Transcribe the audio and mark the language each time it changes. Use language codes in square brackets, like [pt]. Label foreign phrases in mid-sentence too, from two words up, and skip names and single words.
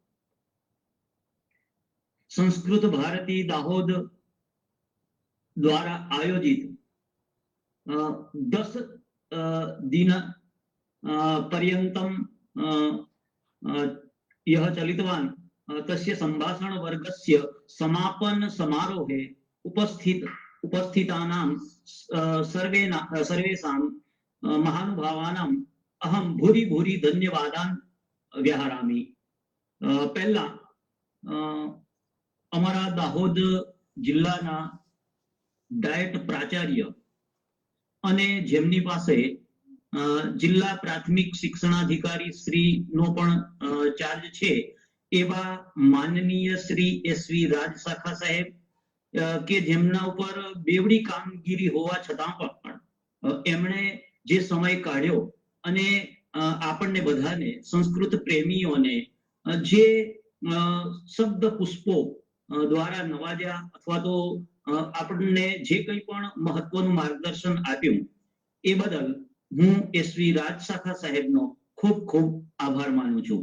[sa] संस्कृत भारती दाहोद द्वारा आयोजित 10 दिन पर्यन्तं यः चलितवान् तस्य संभाषण वर्गस्य समापन समारोहे उपस्थितानां सर्वेषां महानुभावानाम् अहं भूरि भूरि धन्यवादान् व्याहरामि। [gu] पहला અમારા દાહોદ જિલ્લાના ડાયટ પ્રાચાર્ય અને જેમની પાસે જિલ્લા પ્રાથમિક શિક્ષણાધિકારી શ્રીનો પણ ચાર્જ છે એવા માનનીય શ્રી SV રાજ શાખા સાહેબ કે જેમના ઉપર બેવડી કામગીરી હોવા છતાં પણ એમણે જે સમય કાઢ્યો અને આપણને બધાને સંસ્કૃત પ્રેમીઓને જે શબ્દ પુષ્પો દ્વારા નવાજ્યા અથવા તો આપણને જે કંઈ પણ મહત્વનું માર્ગદર્શન આપ્યું એ બદલ હું SV રાજ શાખા સાહેબનો ખૂબ ખૂબ આભાર માનું છું.